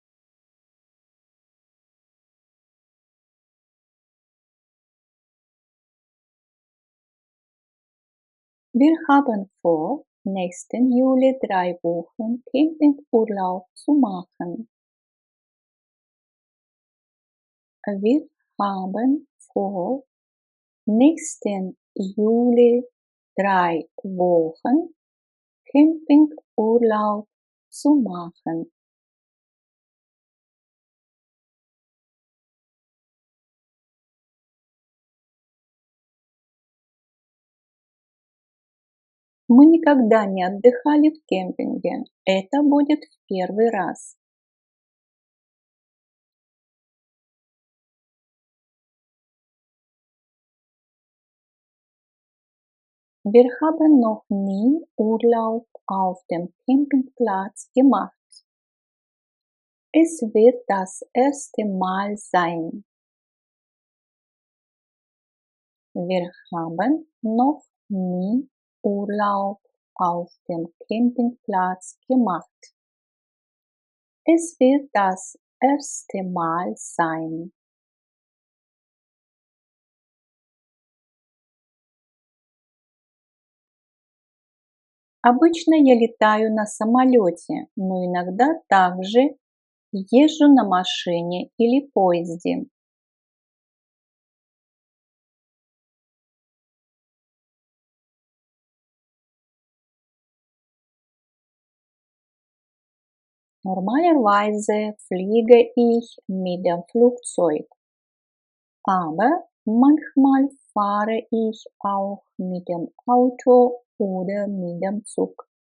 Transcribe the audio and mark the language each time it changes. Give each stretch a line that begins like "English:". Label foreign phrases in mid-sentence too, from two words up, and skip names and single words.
German: Wir haben vor, nächsten Juli 3 Wochen Campingurlaub zu machen. Wir haben vor, nächsten Juli 3 Wochen Campingurlaub zu machen.
Russian: Мы никогда не отдыхали в кемпинге. Это будет в первый раз.
German: Wir haben noch nie Urlaub auf dem Campingplatz gemacht. Es wird das erste Mal sein. Wir haben noch nie Urlaub auf dem Campingplatz gemacht. Es wird das erste Mal sein.
Russian: Обычно я летаю на самолете, но иногда также езжу на машине или поезде.
German: Normalerweise fliege ich mit dem Flugzeug, aber manchmal fahre ich auch mit dem Auto oder mit dem Zug.